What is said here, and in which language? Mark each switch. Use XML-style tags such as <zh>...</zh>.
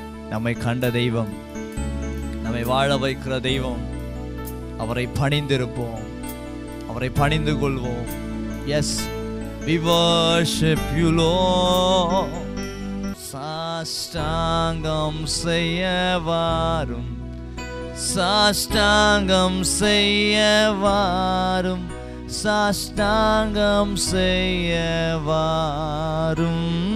<ta>நம்மை கண்ட தெய்வம், நம்மை வாழ வைக்கிற தெய்வம், அவரை பணிந்திருப்போம், அவரை பணிந்து கொள்வோம்.</ta> <en>Yes, we worship you Lord.</en> <ta>சாஷ்டாங்கம் செய்ய வாரும், சாஷ்டாங்கம் செய்ய வாரும், சாஷ்டாங்கம் செய்ய வாரும்.</ta>